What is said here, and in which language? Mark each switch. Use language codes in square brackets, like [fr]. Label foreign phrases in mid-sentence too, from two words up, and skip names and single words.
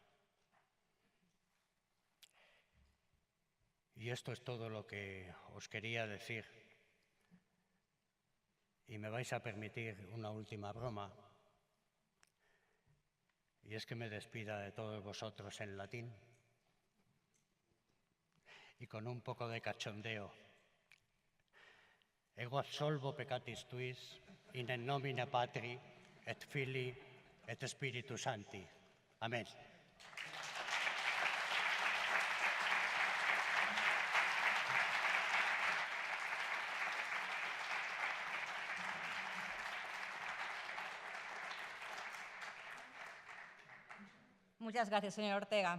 [es] Y esto es todo lo que os quería decir. Y me vais a permitir una última broma, y es que me despida de todos vosotros en latín y con un poco de cachondeo. [la] Ego absolvo peccatis tuis, in nomine Patri, et Filii, et Spiritus Sancti. Amén. [es] Muchas gracias, señor Ortega.